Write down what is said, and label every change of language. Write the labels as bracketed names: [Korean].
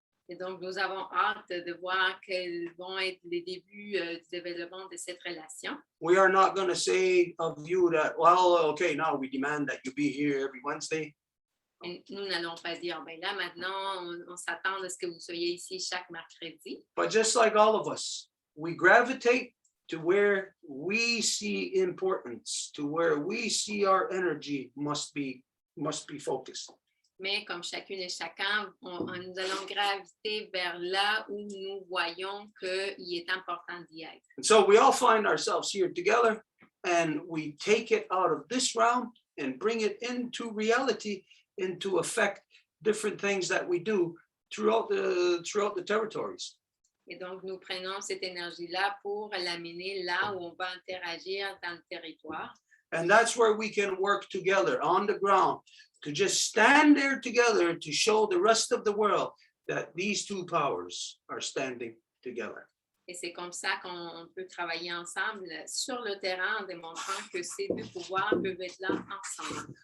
[French] Et donc, nous avons hâte de voir quels vont être les débuts du développement de cette relation. [English] We are not going to say of you that, well, okay, now we demand that you be here every Wednesday. [French] Et nous n'allons pas dire, ben là, maintenant, on s'attend à ce que vous soyez ici chaque mercredi. [English] But just like all of us, we gravitate to where we see importance, to where we see our energy must be focused. [French] Mais comme chacune et chacun, nous allons graviter vers là où nous voyons qu'il est important d'y être. [English] And so we all find ourselves here together, and we take it out of this realm and bring it into reality, into effect, different things that we do throughout the territories. [French] Et donc, nous prenons cette énergie-là pour l'amener là où on va interagir dans le territoire. [English] And that's where we can work together on the ground, to just stand there together to show the rest of the world that these two powers are standing together. [French] Et c'est comme ça qu'on peut travailler ensemble sur le terrain en démontrant que ces deux pouvoirs peuvent être là ensemble.